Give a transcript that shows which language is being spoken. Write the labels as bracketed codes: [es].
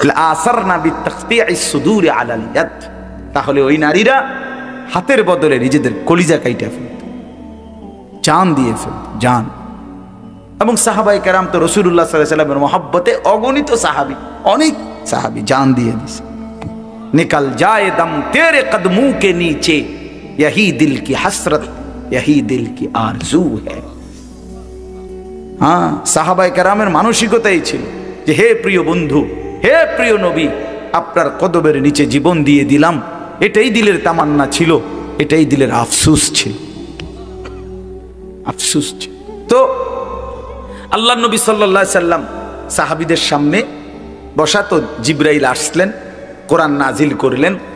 [ar] আসারনা বিতাকতিইস সুদুরি আলাল ইয়াদ, [bn] তাহলে ওই নারীরা হাতের বদলে নিজেদের কলিজা কাইটা ফেলত, জান দিয়ে ফেলত, জান। এবং সাহাবায়ে কেরাম তো রাসূলুল্লাহ সাল্লাল্লাহু আলাইহি ওয়াসাল্লামের মহব্বতে অগণিত সাহাবী, অনেক সাহাবী জান দিয়ে দিয়েছে। [hi] निकल जाए दम तेरे कदमों के नीचे, यही दिल की हसरत, यही दिल की आरजू है। [bn] हाँ, সাহাবায়ে কেরামের মানসিকতাই ছিল যে হে প্রিয় বন্ধু, হে প্রিয় নবী, আপনার কদমের নিচে জীবন দিয়ে দিলাম, এটাই দিলের তামান্না ছিল, এটাই দিলের আফসোস ছিল, আফসোস ছিল। তো আল্লাহ নবী সাল্লাল্লাহু আলাইহি সাল্লাম সাহাবীদের সামনে বসা, তো জিবরাইল আসলেন, কোরআন নাজিল করলেন।